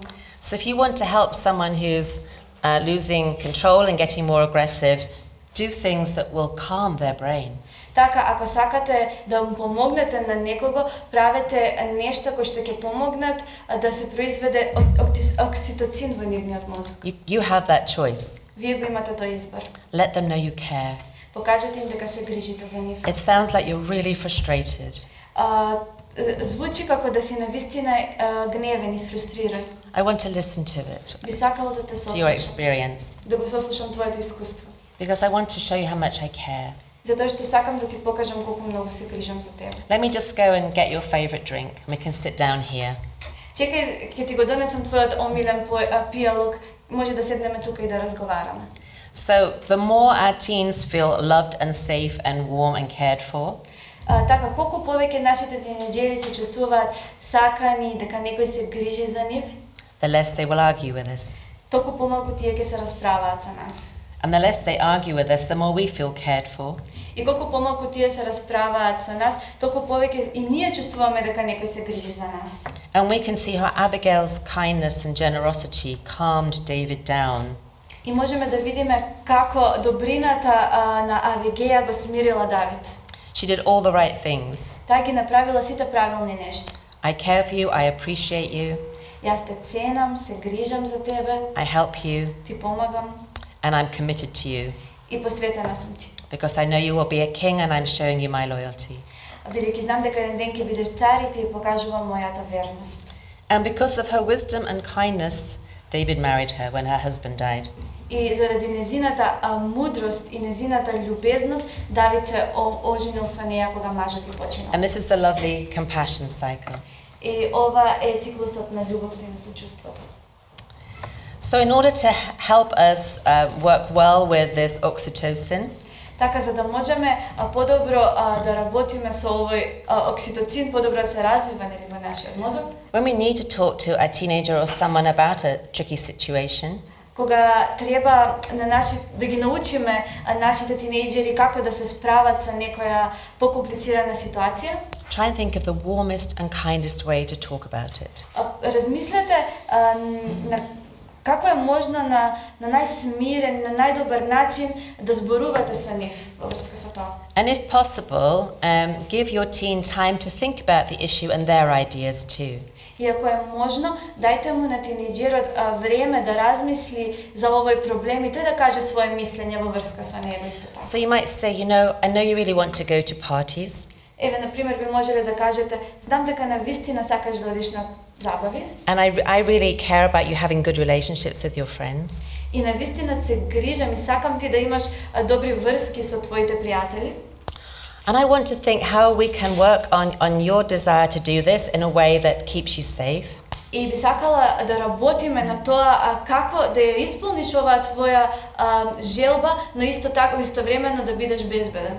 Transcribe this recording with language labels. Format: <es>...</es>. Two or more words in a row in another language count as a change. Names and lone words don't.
<en>So if you want to help someone who's losing control and getting more aggressive, do things that will calm their brain.</en> <mk>Така, ако сакате да му помогнете на некого, правете нешта кои што ќе помогнат да се произведе окситоцин во нивниот мозок.</mk> <en>You have that choice.</en> <mk>Вие го имате тој избор.</mk> <en>Let them know you care.</en> <mk>Покажете им дека се грижите за нив.</mk> <en>It sounds like you're really frustrated.</en> <mk>Звучи како да си навистина гневен и фрустриран.</mk> <en>I want to listen to it.</en> <mk>Би сакала да те</mk> <en>To your</en> <mk>сослушам.</mk> <en>experience.</en> <mk>Да го сослушам твоето искуство.</mk> <en>Because I want to show you how much I care.</en> <mk>Затоа што сакам да ти покажам колку многу се грижам за тебе.</mk> <en>Let me just go and get your favorite drink. We can sit down here.</en> <mk>Чекај, ќе ти го донесам твојот омилен пијалок, може да седнеме тука и да разговараме.</mk> <en>So the more our teens feel loved and safe and warm and cared for,</en> <mk>Така, колку повеќе нашите тинејџери се чувствуваат сакани, дека некој се грижи за нив,</mk> <en>the less they will argue with us.</en> <mk>толку помалку тие ќе се расправаат со нас.</mk> <en>And the less they argue with us, the more we feel cared for.</en> <mk>И колку помалку тие се расправаат со нас, толку повеќе и ние чувствуваме дека некој се грижи за нас.</mk> <en>And we can see how Abigail's kindness and generosity calmed David down.</en> <mk>И можеме да видиме како добрината на Авигеја го смирила Давид.</mk> <en>She did all the right things.</en> <mk>Таа ги направила сите правилни нешта.</mk> <en>I care for you, I appreciate you,</en> <mk>Јас те ценам, се грижам за тебе,</mk> <en>I help you,</en> <mk>ти помагам</mk> <en>and I'm committed to you.</en> <mk>и посветена сум ти.</mk> <en>Because I know you will be a king and I'm showing you my loyalty.</en> <mk>Бидејќи знам дека еден ден ќе бидеш цар и ти покажувам мојата верност.</mk> <en>And because of her wisdom and kindness, David married her when her husband died.</en> <mk>И заради незината мудрост и незината љубезност, Давид се оженил со неја кога мажот ја починал.</mk> <en>And this is the lovely compassion cycle.</en> <mk>И ова е циклусот на љубовта и на сочувството.</mk> <en>So in order to help us work well with this oxytocin,</en> <mk>Така за да можеме подобро да работиме со овој окситоцин, подобро да се развива нели во нашиот мозок.</mk> <en>when we need to talk to a teenager or someone about a tricky situation,</en> <mk>Кога треба да ги научиме нашите тинејџери како да се справат со некоја покомплицирана ситуација,</mk> <en>try and think of the warmest and kindest way to talk about it.</en> <mk>размислете како е можно на најсмирен, на најдобар начин да зборувате со нив во врска со тоа.</mk> <en>And if possible, give your teen time to think about the issue and their ideas too.</en> <mk>И ако е можно, дајте му на тинејџерот време да размисли за овој проблем и тој да каже своје мислење во врска со него исто така.</mk> <en>So you might say, I know you really want to go to parties.</en> <mk>Еве, на пример, би можеле да кажете, знам дека навистина сакаш да одиш на забави.</mk> <en>And I really care about you having good relationships with your friends.</en> <mk>И навистина се грижам и сакам ти да имаш добри врски со твоите пријатели.</mk> <en>And I want to think how we can work on your desire to do this in a way that keeps you safe.</en> <mk>И би сакала да работиме на тоа како да ја исполниш оваа твоја желба, но исто така истовремено да бидеш безбеден.</mk>